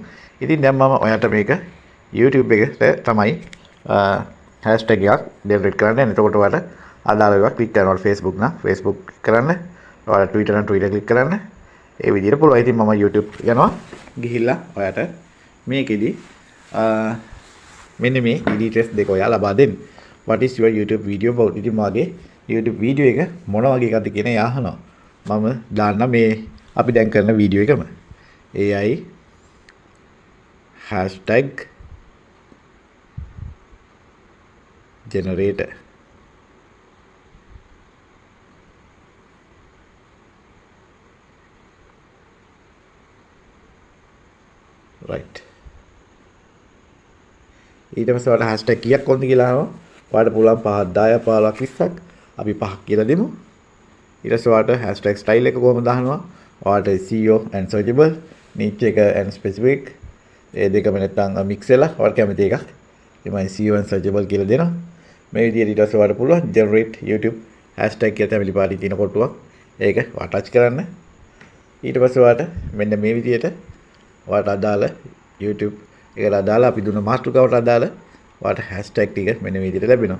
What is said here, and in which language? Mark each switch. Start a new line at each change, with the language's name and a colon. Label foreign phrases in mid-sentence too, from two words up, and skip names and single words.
Sinhala: ඉතින් දැන් මම ඔයාලට මේක YouTube එකට තමයි hashtag එකක් generate කරන්න. එතකොට ඔයාලට අදාළ ඒවා click කරනවා. Facebook නම් Facebook click කරන්න. ඔයාලට Twitter නම් Twitter click කරන්න. ඒ විදිහට පුළුවන්. ඉතින් මම YouTube යනවා. ගිහිල්ලා ඔයාලට මේකෙදි මෙන්න මේ details දෙක ඔයා ලබා දෙන්න.
English: What is your YouTube video about?
Sinhala: ඉතින් මාගේ YouTube video එක මොන වගේ එකක්ද කියන එක අහනවා. මම දාන්න මේ අපි දැන් කරන වීඩියෝ එකම
English: AI hashtag generator. right.
Sinhala: ඊට පස්සේ ඔයාලට hashtag කීයක් කොන්ද කියලා අහනවා. ඔයාලට පුළුවන් 5 10 15 20ක් අපි 5ක් කියලා දෙමු. ඊට පස්සේ ඔයාලට
English: hashtag style
Sinhala: එක කොහොමද දානවා? ඔයාලට
English: SEO and searchable,
Sinhala: niche එක
English: and specific
Sinhala: ඒ දෙකම නැත්නම් mix වෙලා ඔයාලට කැමති එකක්. එමයි
English: SEO and searchable
Sinhala: කියලා දෙනවා. මේ විදිහට ඊට පස්සේ ඔයාලට පුළුවන්
English: generate YouTube hashtag
Sinhala: කියලා තමයි පාටි තියෙන කොටුවක්. ඒක ඔයා ටච් කරන්න. ඊට පස්සේ ඔයාලට මෙන්න මේ විදිහට ඔයාලට අදාළ YouTube එකට අදාළ අපි දුන්න මාතෘකාවට අදාළ ඔයාලට hashtag ටික මෙන්න මේ විදිහට ලැබෙනවා.